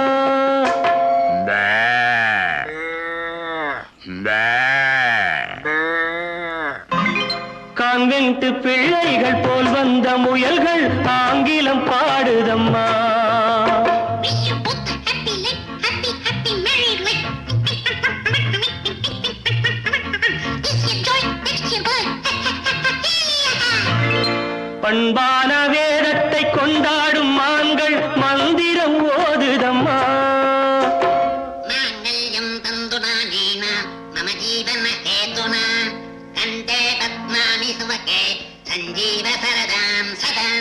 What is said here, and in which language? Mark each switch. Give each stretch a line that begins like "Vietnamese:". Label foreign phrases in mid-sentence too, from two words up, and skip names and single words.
Tamil: கான்வென்ட் பிள்ளைகள் போல் வந்த முயல்கள் ஆங்கிலம் பாடுதம்மா
English: Wish you both a happy life, happy married life. This your joy, next your birth.
Tamil: பண்பான வேதத்தை கொண்டாடும் மான்கள் மந்திரம் ஓதுதம்மா
Sanskrit: माङ्गल्यं तन्तुनानेन मम जीवन हेतुना कण्ठे पद्मानि सुभगे सञ्जीव सरदां सदाम्